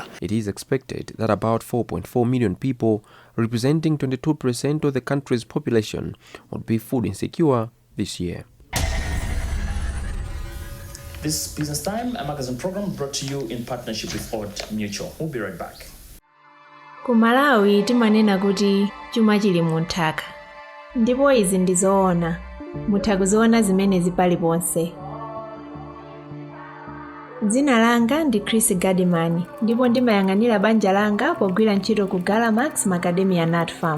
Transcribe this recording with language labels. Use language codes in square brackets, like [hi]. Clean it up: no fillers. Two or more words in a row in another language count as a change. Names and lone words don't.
[en] It is expected that about 4.4 million people, representing 22% of the country's population, would be food insecure this year. This Business Time, a magazine program brought to you in partnership with Old Mutual. We'll be right back. [ny] Ku Malawi timanena kuti chuma chili munthaka. Ndipo izi ndizoona. Mutha kuziona zimene paliponse. Dzina langa ndi Chris Gadimani, ndipo ndimayang'anira banja langa pogwira ntchito ku Galamax Macadamia Nut Farm.